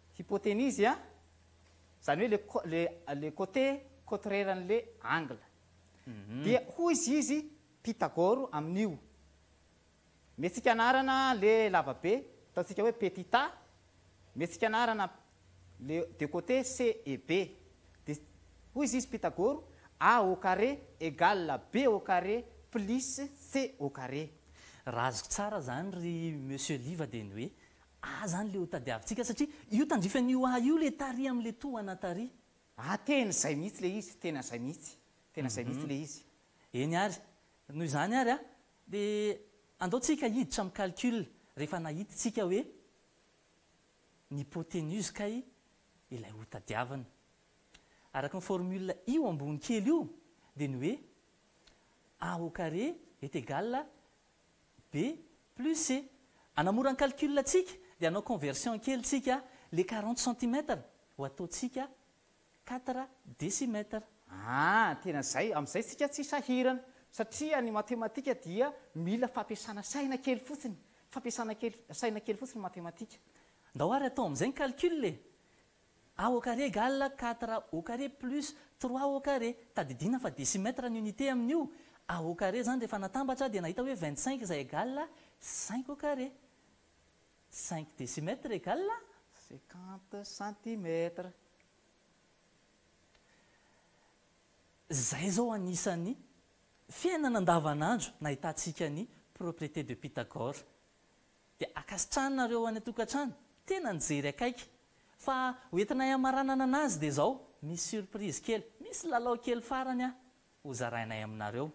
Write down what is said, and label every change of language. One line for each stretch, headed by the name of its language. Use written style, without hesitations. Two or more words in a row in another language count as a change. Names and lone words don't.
Malagasy: hypoténuse zany hoe
French: le côté contraire
Malagasy: an'le angle dia hoy izy pitagôro amin'io mestsika anarana le lavabe ataontsika hoe petita mestsika anarana le de
French: côté c et b
Malagasy: de hoy izy pitagôro
French: a au carré égale b au carré plus c au carré.
Malagasy: Raha azoko tsara zany ry monsieur Liva de ny hoe zany le ho tadiavintsika satria io tandrifan'io io le tary amin'le tohana tary. Tena zay mihitsy le izy tena zay mihitsy le izy. Eny ary noho izany ary de andaotsika hiditra amin'ny calcul rehefa nahititsika hoe ny hypoténuse kay ilay ho tadiavana araka ny formule io ambony kely io de ny hoe
French: a au carré est égal b plus c.
Malagasy: Anamora ny calcul atsika de anao conversion kely tsika le 40 cm ho ataotsika 4 décimètres. Tena zay amin'izay sika tsy sahirana satria ny matematika dia mila fampiasana saina kely fotsiny saina kely fotsiny matematika. Ndao ary atao amin'izay ny calcul le
French: a au carré égale 4 au carré plus 3 au carré
Malagasy: tadidina fa décimètre ny unité amin'io.
French: A au carré
Malagasy: zany rehefa natambatra de nahita hoe 25 zay
French: égale 5 au carré 5 décimètres égale
Malagasy: 50 cm. Zay zao anisan'ny fiainana andavanandro nahitantsika ny
French: propriété de Pythagore.
Malagasy: De akasitranareo any atokantrano tena nijery akaiky fa hoentinay amaranana anazy de zao misy surprise kely, misy lalao kely farany ho zarainay aminareo.